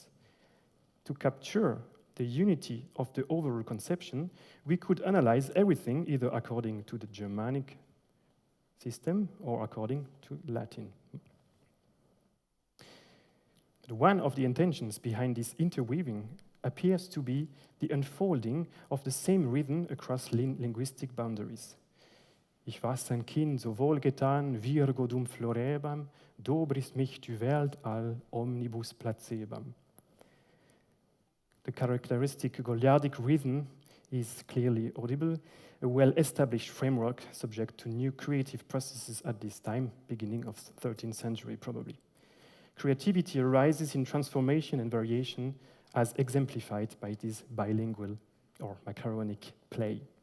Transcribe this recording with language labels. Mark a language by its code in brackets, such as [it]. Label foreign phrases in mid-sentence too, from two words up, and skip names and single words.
[en] To capture the unity of the overall conception, we could analyze everything either according to the Germanic system or according to Latin. But one of the intentions behind this interweaving appears to be the unfolding of the same rhythm across linguistic boundaries. [gmh] Ich was ein Kind so wohlgetan, [la] virgo dum florebam, [gmh] dobris mich du Welt all [la] omnibus placebam. [en] The characteristic Goliardic rhythm is clearly audible, a well-established framework subject to new creative processes at this time, beginning of the 13th century probably. Creativity arises in transformation and variation as exemplified by this bilingual or macaronic play.